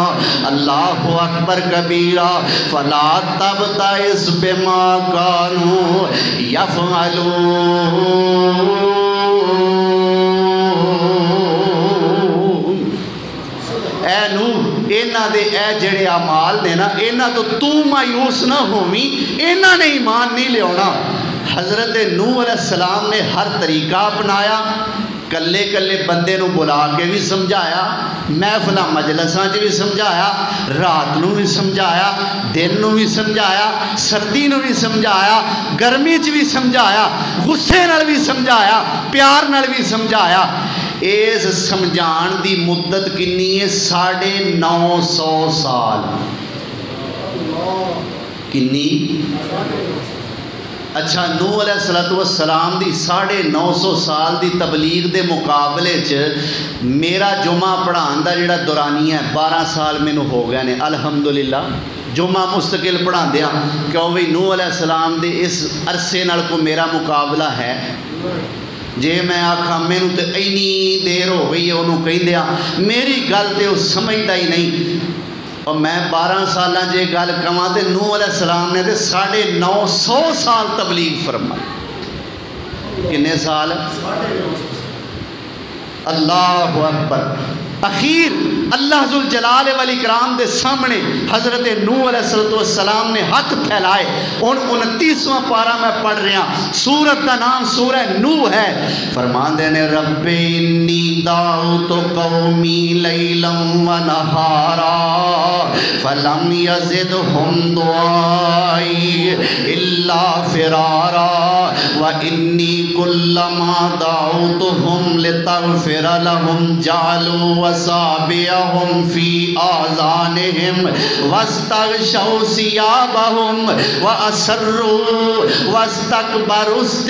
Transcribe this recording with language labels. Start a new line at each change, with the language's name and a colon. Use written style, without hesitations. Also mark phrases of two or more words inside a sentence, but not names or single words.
Arabic: اللہ اکبر کبیرہ. فلا تبتئس بما کانوا یفعلون.
Punjabi: اے نوح اینا دے اے جڑے اعمال نے نا اینا تو مایوس نہ ہوویں. اینا نے ایمان نہیں لیانا.
Urdu: حضرت نوح علیہ السلام نے ہر طریقہ اپنایا.
Punjabi: کلے کلے بندے نو بلا کے بھی سمجھایا, محفلہ مجلساں چ بھی سمجھایا, رات نو بھی سمجھایا, دن نو بھی سمجھایا, سردی نو بھی سمجھایا, گرمی چ بھی سمجھایا, غصے نال بھی سمجھایا, پیار نال بھی سمجھایا. اس سمجھان دی مدت کنی ہے 950 سال. کنی؟ اچھا نوح علیہ السلام دی 950 سال دی تبلیغ دے مقابلے چ میرا جمعہ پڑھان دا جڑا دورانی ہے 12 سال میں ہو گئے نے الحمدللہ. جمعہ مستقل پڑھا دیا کیوں بھی نوح علیہ السلام دے اس عرصے نال کو میرا مقابلہ ہے. جے میں آکھاں میں نو تے اینی دیر ہو گئی ہے انہوں کہیں دیا میری گل تے
Urdu: وہ سمجھتا ہی نہیں.
Punjabi: اور میں 12 سالہ جے گل کماں تے نوح علیہ السلام نے تے 950 سال تبلیغ فرمائی. کنے سال؟
Arabic: اللہ اکبر.
Punjabi: اخیر اللہ ذوالجلال والاکرام دے سامنے حضرت نوح علیہ السلام نے ہاتھ پھیلائے.
Urdu: ان 29واں پارہ میں پڑھ رہا. سورت کا نام سورہ نوح ہے.
Punjabi: فرماندے نے
Arabic: رب انی دعوت قومی لیلا و نہارا فلم یزدہم دعائی الا فرارا وانی کلما دعوتہم لتغفر لہم جعلوا وَصَابِيَهُمْ فِي آذَانِهِمْ وَاسْتَغْشَوْا ثِيَابَهُمْ وَأَسَرُّوا وَاسْتَكْبَرُوا